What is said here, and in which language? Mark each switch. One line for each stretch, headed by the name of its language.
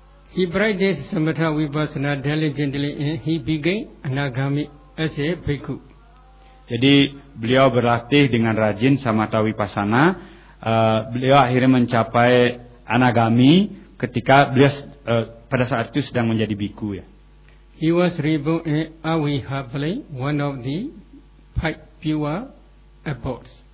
English: He practiced samatha vipassana diligently and he began anagami as a bhikkhu.
Indonesian: Jadi beliau berlatih dengan rajin samatha vipassana, beliau akhirnya mencapai anagami ketika beliau pada saat itu sedang menjadi bhikkhu.
English: He was reborn in Avihapale, one of the five pure abodes.